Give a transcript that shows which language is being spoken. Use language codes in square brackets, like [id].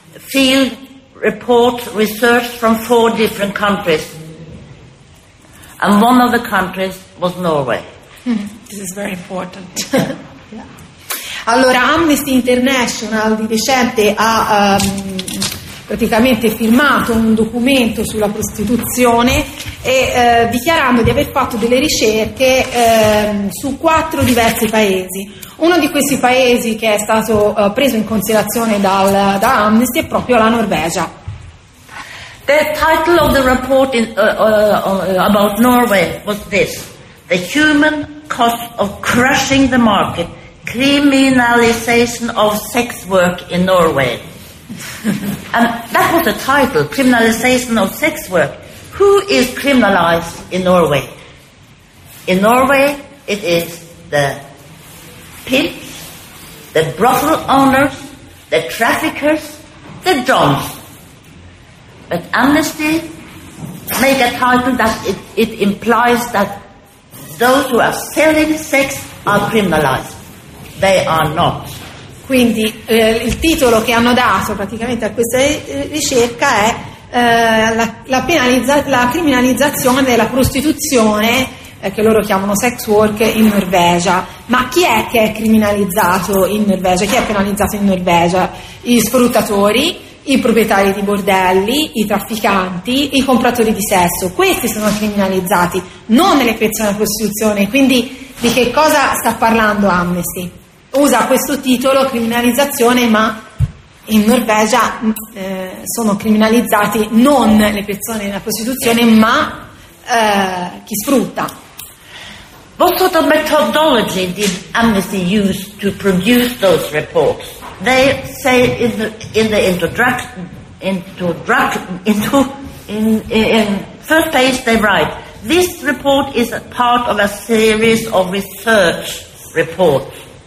[en] field report research from four different countries. And one of the countries was Norway. This is very important. [it] Allora, Amnesty International di recente ha praticamente firmato un documento sulla prostituzione e dichiarando di aver fatto delle ricerche su quattro diversi paesi. Uno di questi paesi che è stato preso in considerazione da Amnesty è proprio la Norvegia. [en] The title of the report about Norway was this: The Human Cost of Crushing the Market. Criminalization of sex work in Norway. And that was the title, criminalization of sex work. Who is criminalized in Norway? In Norway, it is the pimps, the brothel owners, the traffickers, the drones. But Amnesty made a title that it implies that those who are selling sex are criminalized. They are not. [it] Quindi il titolo che hanno dato praticamente a questa ricerca è la criminalizzazione della prostituzione che loro chiamano sex work in Norvegia. Ma chi è che è criminalizzato in Norvegia? Chi è penalizzato in Norvegia? I sfruttatori, i proprietari di bordelli, i trafficanti, i compratori di sesso. Questi sono criminalizzati, non le persone della prostituzione. Quindi di che cosa sta parlando Amnesty? Usa questo titolo, criminalizzazione, ma in Norvegia sono criminalizzati non le persone nella prostituzione, ma chi sfrutta. [en] What sort of methodology did Amnesty use to produce those reports? They say in first page they write, this report is a part of a series of research reports.